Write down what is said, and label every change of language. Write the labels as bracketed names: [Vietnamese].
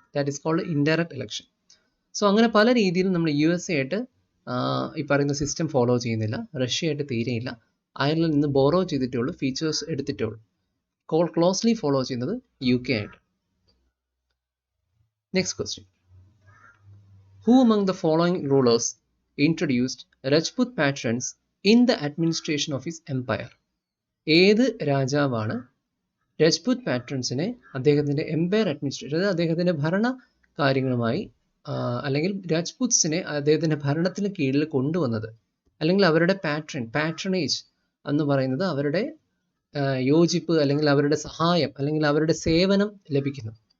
[English] That is called indirect election. [Malayalam] So അങ്ങനെ പല രീതിയിലും നമ്മൾ USA ആയിട്ട് ഈ പറയുന്ന സിസ്റ്റം ഫോളോ ചെയ്യുന്നില്ല. റഷ്യ ആയിട്ട് തീരെയില്ല. അയർലൻഡിൽ നിന്ന് ബോറോ ചെയ്തിട്ടേ ഉള്ളൂ, ഫീച്ചേഴ്സ് എടുത്തിട്ടേ ഉള്ളൂ. ക്ലോസ്ലി ഫോളോ ചെയ്യുന്നത് UK ആയിട്ട്. [English] Next question. Who among the following rulers introduced Rajput patrons in the administration of his empire? [Malayalam] ഏത് രാജാവാണ് രജ്പുത് പാട്രൺസിനെ അദ്ദേഹത്തിൻ്റെ എംപയർ അഡ്മിനിസ്ട്രേഷൻ, അതായത് അദ്ദേഹത്തിൻ്റെ ഭരണ കാര്യങ്ങളുമായി അല്ലെങ്കിൽ രാജ്പുത്സിനെ അദ്ദേഹത്തിൻ്റെ ഭരണത്തിന് കീഴിൽ കൊണ്ടുവന്നത്? അല്ലെങ്കിൽ അവരുടെ പാട്രണേജ് എന്ന് പറയുന്നത് അവരുടെ യോജിപ്പ് അല്ലെങ്കിൽ അവരുടെ സഹായം അല്ലെങ്കിൽ അവരുടെ സേവനം ലഭിക്കുന്നു.